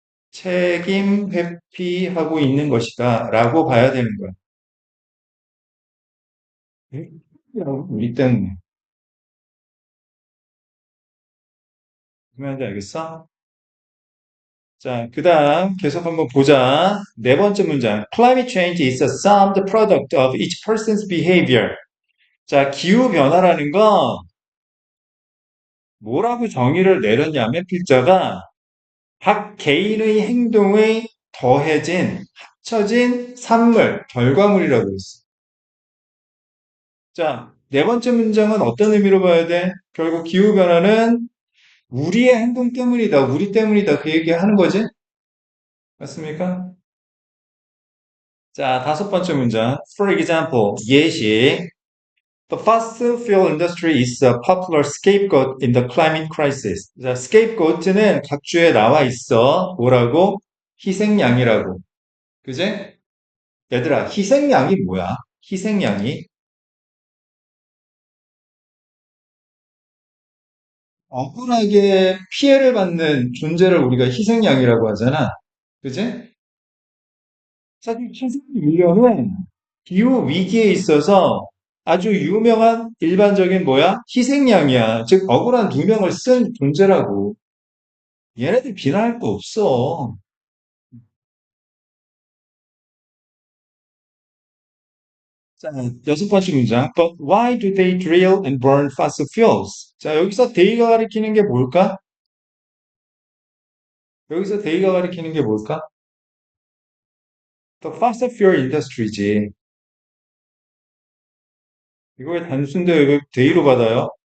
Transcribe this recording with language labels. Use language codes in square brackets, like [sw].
[ko] 책임 회피하고 있는 것이다. 라고 봐야 되는 거야. 우리 때문에. 무슨 말인지 알겠어? 자, 그 다음 계속 한번 보자. 네 번째 문장. [en] Climate change is a summed product of each person's behavior. [ko] 자, 기후변화라는 건 뭐라고 정의를 내렸냐면 필자가 각 개인의 행동의 더해진 처진 산물, 결과물이라고 했어. 자, 네 번째 문장은 어떤 의미로 봐야 돼? 결국 기후변화는 우리의 행동 때문이다, 우리 때문이다, 그 얘기 하는 거지? 맞습니까? 자, 다섯 번째 문장. [en] For example, [ko] 예시. [en] The fossil fuel industry is a popular scapegoat in the climate crisis. [ko] 자, scapegoat는 각주에 나와 있어. 뭐라고? 희생양이라고. 그제? 얘들아, 희생양이 뭐야? 희생양이 억울하게 피해를 받는 존재를 우리가 희생양이라고 하잖아. 그제? 사실 희생인류는 기후 위기에 있어서 아주 유명한 일반적인 뭐야? 희생양이야. 즉, 억울한 누명을 쓴 존재라고. 얘네들 비난할 거 없어. 자, 여섯 번째 문장. [en] But why do they drill and burn fossil fuels? [ko] 자, 여기서 they가 가리키는 게 뭘까? 여기서 they가 가리키는 게 뭘까? [en] The fossil fuel industry지. [ko] 이거 왜 단순데 이거 they로 받아요?